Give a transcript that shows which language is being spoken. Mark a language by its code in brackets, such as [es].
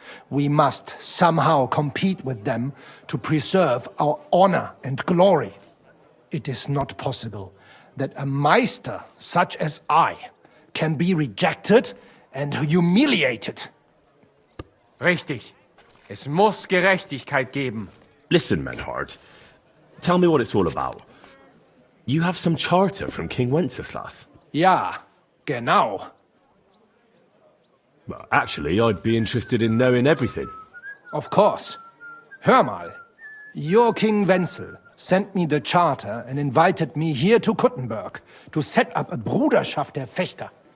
[en] We must somehow compete with them to preserve our honor and glory. It is not possible that a Meister such as I can be rejected and humiliated. [de] Richtig. Es muss Gerechtigkeit geben. [en] Listen, Menhard. Tell me what it's all about. You have some charter from King Wenceslas. [de] Ja, genau. [en] Well, actually, I'd be interested in knowing everything. Of course. [de] Hör mal. [en] Your King Wenzel sent me the charter and invited me here to Kuttenberg to set up a Bruderschaft der Fechter.